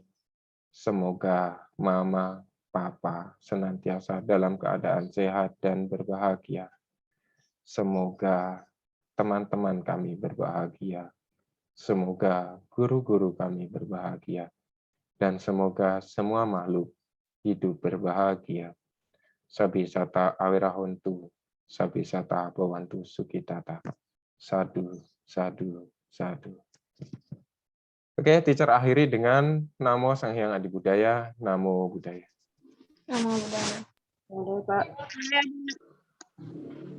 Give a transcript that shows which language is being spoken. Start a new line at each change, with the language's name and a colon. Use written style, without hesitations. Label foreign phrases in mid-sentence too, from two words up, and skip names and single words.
Indonesian: Semoga Mama, Papa senantiasa dalam keadaan sehat dan berbahagia. Semoga teman-teman kami berbahagia. Semoga guru-guru kami berbahagia. Dan semoga semua makhluk hidup berbahagia.
Pali: Sabisata awirahontu, sabisata bawantu sukitata. Sadu, sadu, sadu.
Indonesian: Oke, teacher akhiri dengan Namo Sang Hyang Adi Budaya,
Pali: Namo Buddhaya. Namo Buddhaya.
Indonesian: Boleh, Pak.